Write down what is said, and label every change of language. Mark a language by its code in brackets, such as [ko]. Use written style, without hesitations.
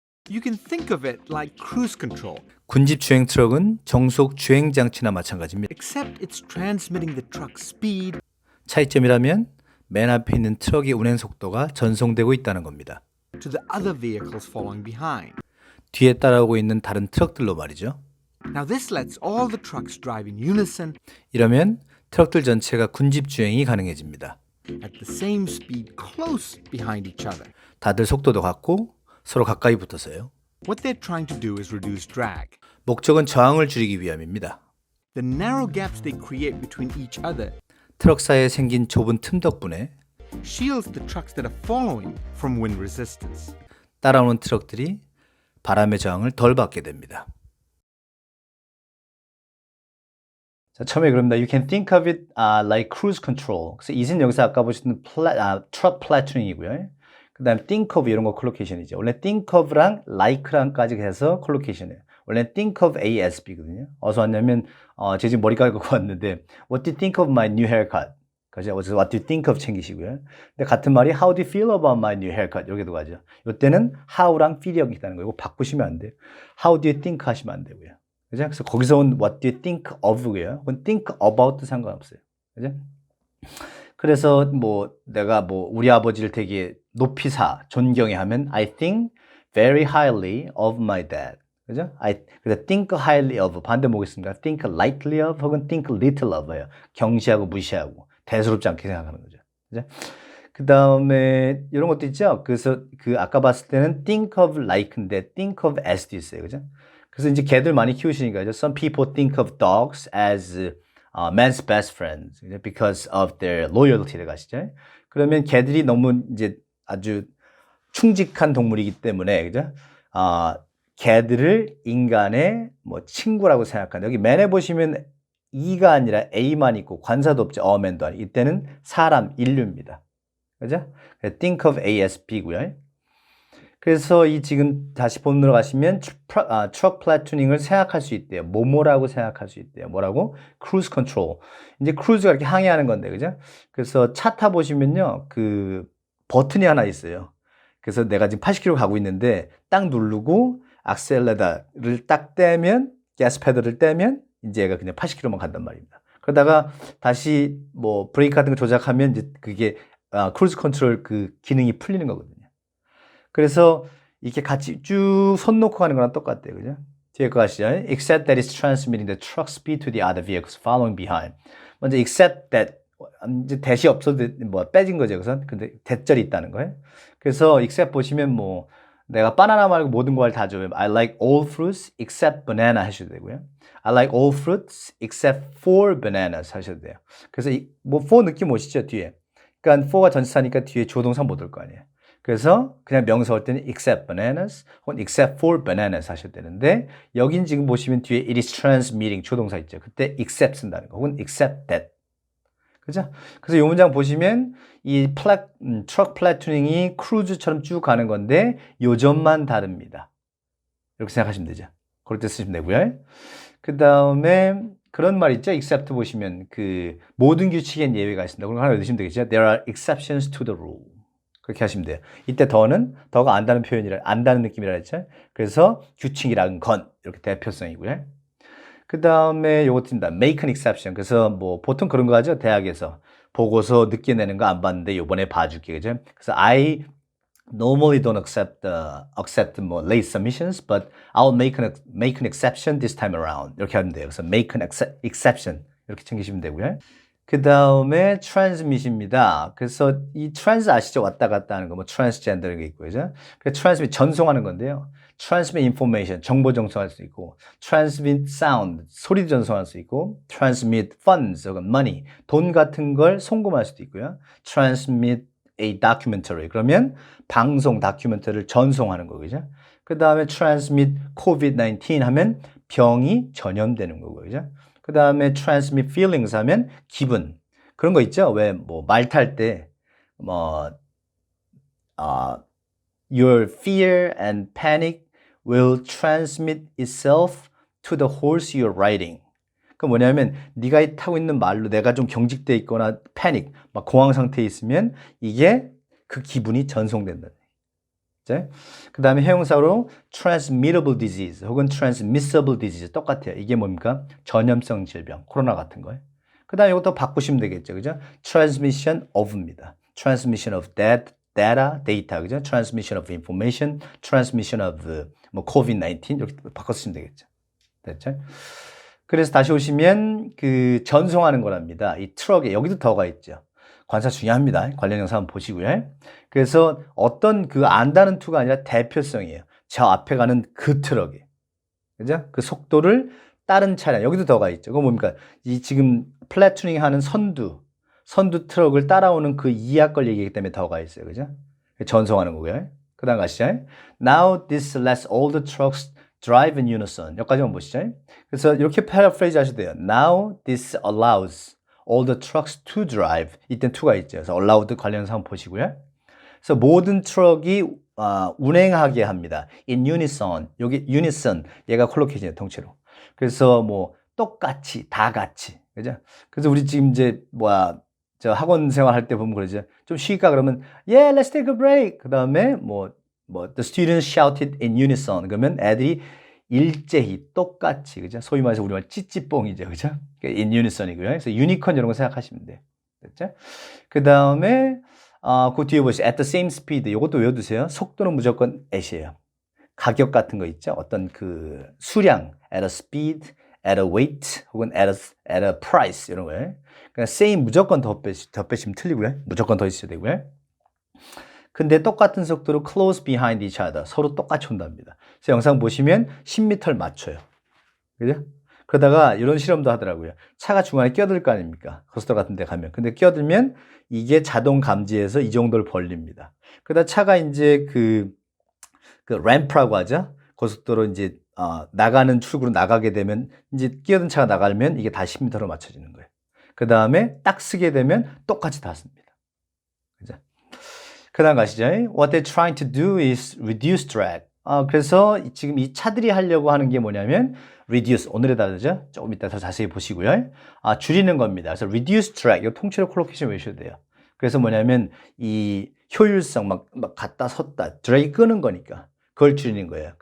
[en] You can think of it like cruise control, [ko] 군집 주행 트럭은 정속 주행 장치나 마찬가지입니다. [en] except it's transmitting the truck's speed [ko] 차이점이라면 맨 앞에 있는 트럭의 운행 속도가 전송되고 있다는 겁니다. [en] to the other vehicles following behind. [ko] 뒤에 따라오고 있는 다른 트럭들로 말이죠. [en] Now, this lets all the trucks drive in unison [ko] 이러면 트럭들 전체가 군집 주행이 가능해집니다. [en] at the same speed close behind each other. [ko] 다들 속도도 같고 서로 가까이 붙어서요. [en] What they're trying to do is reduce drag. [ko] 목적은 저항을 줄이기 위함입니다. [en] The narrow gaps they create between each other [ko] 트럭 사이에 생긴 좁은 틈 덕분에 [en] shields the trucks that are following from wind resistance. [ko] 따라오는 트럭들이 바람의 저항을 덜 받게 됩니다. 자, 처음에 그럽니다. [en] You can think of it like cruise control. [ko] 그래서 이은 여기서 아까 보셨던 truck platoonin이고요. 그 다음에 think of 이런 거 콜로케이션이죠. 원래 think of랑 like랑까지 해서 콜로케이션이에요. [en] 원래 think of A as B거든요. [ko] 어디서 왔냐면 제가 지금 머리 깔고 왔는데 [en] What do you think of my new haircut? [ko] 그죠? [en] 그래서 What do you think of 챙기시고요. [ko] 근데 같은 말이 [en] How do you feel about my new haircut? [ko] 이렇게도 가죠. 이때는 how랑 feel이 있다는 거예요. 이거 바꾸시면 안 돼요. How do you think 하시면 안 되고요. 그죠? 그래서 거기서 온 What do you think of고요. 그건 think about도 상관없어요. 그죠? 그래서 뭐 내가 뭐 우리 아버지를 되게 높이 존경해 하면 [en] I think very highly of my dad. [ko] 그죠? 그래서 think highly of 반대 뭐겠습니까? [en] think lightly of 혹은 think little of예요. [ko] 경시하고 무시하고 대수롭지 않게 생각하는 거죠. 그죠? 그 다음에 이런 것도 있죠. 그래서 그 아까 봤을 때는 think of like인데 think of as도 있어요. 그죠? 그래서 이제 개들 많이 키우시니까 [en] some people think of dogs as man's best friends because of their loyalty를 가시죠. [ko] 그러면 개들이 너무 이제 아주 충직한 동물이기 때문에 그죠? 개들을 인간의 뭐 친구라고 생각한다. 여기 맨에 보시면 E가 아니라 A만 있고 관사도 없죠. 어맨도 아니고 이때는 사람, 인류입니다. 그죠? [en] think of A as B고요. [ko] 그래서 이 지금 다시 본문으로 가시면 truck platoonings을 생각할 수 있대요. 뭐뭐라고 생각할 수 있대요. [en] 뭐라고? cruise control. [ko] 이제 cruise가 이렇게 항해하는 건데, 그죠? 그래서 차 타보시면요, 그 버튼이 하나 있어요. 그래서 내가 지금 80km 가고 있는데 딱 누르고 악셀레다를 딱 떼면 가스 페달을 떼면 이제 얘가 그냥 80km만 간단 말입니다. 그러다가 다시 뭐 브레이크 같은 거 조작하면 이제 그게 크루즈 컨트롤 그 기능이 풀리는 거거든요. 그래서 이렇게 같이 쭉 손 놓고 가는 거랑 똑같대요. 그죠? 뒤에 거 아시죠? [en] Except that it's transmitting the truck speed to the other vehicles following behind. [ko] 먼저 except that 이제 대시 없어도 뭐 빼진 거죠. 우선. 근데 대절이 있다는 거예요. 그래서 except 보시면 뭐 내가 바나나 말고 모든 과일 다 좋아해요. [en] I like all fruits except banana 하셔도 되고요. I like all fruits except for bananas 하셔도 돼요. [ko] 그래서 뭐 for 느낌 오시죠? 뒤에. 그러니까 for가 전치사니까 뒤에 조동사 못 올 거 아니에요. 그래서 그냥 명사 올 때는 except bananas 혹은 except for bananas 하셔도 되는데 여긴 지금 보시면 뒤에 it is transmitting 조동사 있죠. 그때 except 쓴다는 거 혹은 except that. 그죠? 그래서 이 문장 보시면 이 트럭 플래투닝이 크루즈처럼 쭉 가는 건데 요점만 다릅니다. 이렇게 생각하시면 되죠. 그럴 때 쓰시면 되고요. 그 다음에 그런 말 있죠. except 보시면 그 모든 규칙엔 예외가 있습니다. 그럼 하나 외우시면 되겠죠. [en] There are exceptions to the rule. [ko] 그렇게 하시면 돼요. 이때 더가 안다는 안다는 느낌이라 했죠. 그래서 규칙이란 건 이렇게 대표성이고요. 그 다음에 요것입니다. make an exception. 그래서 뭐 보통 그런 거 하죠. 대학에서 보고서 늦게 내는 거 안 봤는데 요번에 봐줄게. 그죠? [en] 그래서 I normally don't accept more late submissions, but I'll make an exception this time around. [ko] 이렇게 하면 돼요. 그래서 make an exception 이렇게 챙기시면 되고요. 그 다음에 transmit입니다. 그래서 이 trans 아시죠? 왔다 갔다 하는 거, 뭐 transgender 이런 게 있고, 그죠? 그 transmit 전송하는 건데요. transmit information 정보 전송할 수 있고, transmit sound 소리도 전송할 수 있고, transmit funds 혹은 money 돈 같은 걸 송금할 수도 있고요. transmit a documentary 그러면 방송 다큐멘터리를 전송하는 거, 그죠? 그 다음에 transmit COVID-19 하면 병이 전염되는 거고, 그죠? 그 다음에 transmit feelings 하면 기분. 그런 거 있죠? 왜, 뭐, 말 탈 때, 뭐, [en] your fear and panic will transmit itself to the horse you're riding. [ko] 그 뭐냐면, 네가 타고 있는 말로 내가 좀 경직돼 있거나 panic, 막 공황 상태에 있으면 이게 그 기분이 전송된다. 그 다음에 해용사로 transmittable disease 혹은 transmissible disease 똑같아요. 이게 뭡니까? 전염성 질병, 코로나 같은 거예요. 그 다음에 이것도 바꾸시면 되겠죠. 그죠? [en] transmission of입니다. transmission of data, 그죠? transmission of information, transmission of 뭐 COVID-19 이렇게 바꿔쓰시면 되겠죠. [ko] 됐죠? 그래서 다시 오시면 그 전송하는 거랍니다. 이 트럭에 여기도 더가 있죠. 관사 중요합니다. 관련 영상 한번 보시고요. 그래서 어떤 그 안다는 투가 아니라 대표성이에요. 저 앞에 가는 그 트럭이. 그죠? 그 속도를 다른 차량, 여기도 더가 있죠. 그거 뭡니까? 이 지금 플래투닝 하는 선두 트럭을 따라오는 그 이하 걸 얘기하기 때문에 더가 있어요. 그죠? 전송하는 거고요. 그 다음 가시죠. [en] Now this lets all the trucks drive in unison. [ko] 여기까지만 보시죠. 그래서 이렇게 패러프레이즈 하셔도 돼요. [en] Now this allows all the trucks to drive. [ko] 이때 to가 있죠. 그래서 allowed 관련해서 한번 보시고요. 그래서 모든 트럭이 운행하게 합니다. [en] In unison. 여기 unison. [ko] 얘가 콜로케이션이에요. 통째로. 그래서 뭐 똑같이, 다 같이. 그죠? 그래서 우리 지금 이제 저 학원 생활할 때 보면 그러죠. 좀 쉬까 그러면 [en] yeah, let's take a break. 그다음에 the students shouted in unison. [ko] 그러면 애들이 일제히 똑같이, 그죠? 소위 말해서 우리말 찌찌뽕이죠. 그죠? [en] in unison이고요. [ko] 그래서 유니콘 이런 거 생각하시면 돼요. 됐죠? 그다음에 그 뒤에 보시죠. [en] at the same speed. 이것도 외워두세요. [ko] 속도는 무조건 at이에요. 가격 같은 거 있죠? [en] 어떤 그 수량, at a speed, at a weight, 혹은 at a price 이런 거예요. [ko] 그러니까 same 무조건 덧배시면 틀리고요. 무조건 더 있어야 되고요. 근데 똑같은 속도로 [en] close behind each other. [ko] 서로 똑같이 온답니다. 그래서 영상 보시면 10m를 맞춰요. 그죠? 그러다가 이런 실험도 하더라고요. 차가 중간에 끼어들 거 아닙니까? 고속도로 같은 데 가면. 근데 끼어들면 이게 자동 감지해서 이 정도를 벌립니다. 그러다 차가 이제 그 램프라고 하죠. 고속도로 이제 나가는 출구로 나가게 되면 이제 끼어든 차가 나가면 이게 다 10m로 맞춰지는 거예요. 그 다음에 딱 쓰게 되면 똑같이 다 씁니다. 그죠? 그 다음 가시죠. [en] What they're trying to do is reduce drag. [ko] 그래서 지금 이 차들이 하려고 하는 게 뭐냐면 reduce, 오늘에 다르죠? 조금 이따 더 자세히 보시고요. 줄이는 겁니다. 그래서 reduce drag, 이거 통째로 콜로케이션 외우셔도 돼요. 그래서 뭐냐면 이 효율성 막 갔다 섰다, drag 끄는 거니까 그걸 줄이는 거예요.